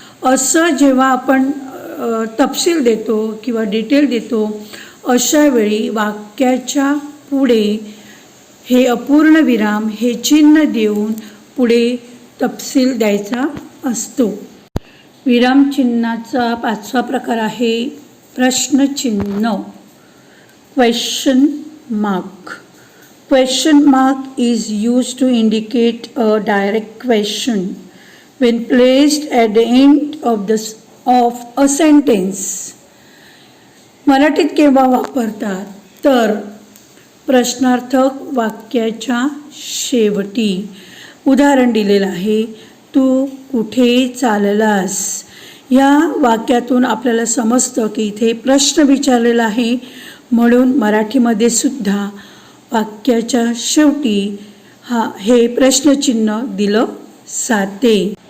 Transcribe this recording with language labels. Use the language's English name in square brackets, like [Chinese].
[Marathi] असं जेव्हा आपण तपशील देतो किंवा डिटेल देतो अशा वेळी वाक्याच्या पुढे हे अपूर्ण विराम हे चिन्ह देऊन पुढे तपशील द्यायचा असतो. विरामचिन्हाचा 5वा प्रकार आहे प्रश्नचिन्ह, question mark. [English] Question mark is used to indicate a direct question when placed at the end of a sentence. [Marathi] मराठीत केव्हा वापरतात तर प्रश्नार्थक वाक्य वाक्याच्या शेवटी उदाहरण दिलेलं आहे, तू कुठे चाललास. या वाक्यातून आपल्याला समजतं की इथे प्रश्न विचारलेला आहे, म्हणून मराठीमध्ये सुद्धा वाक्याच्या शेवटी हे प्रश्नचिन्ह दिलं जाते.